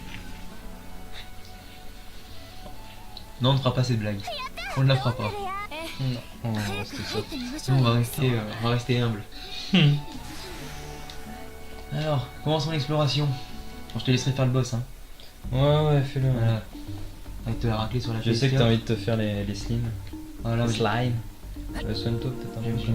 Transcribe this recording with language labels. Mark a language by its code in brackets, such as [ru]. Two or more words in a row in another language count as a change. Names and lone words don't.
[fr] Non, on ne fera pas cette blague. On ne la fera pas. Non, on va rester [ja] 入 [fr] soft. [ja] ってみまし [fr] Nous, [ja] ょう [fr] on va rester humble. Alors, commençons l'exploration. Bon, je te laisserai faire le boss, hein. Ouais, fais-le. Voilà. Avec te la racler sur la Je sais que fesse. t'as envie de te faire les slimes. Voilà, Les je slime. Soigne-toi peut-être un vais me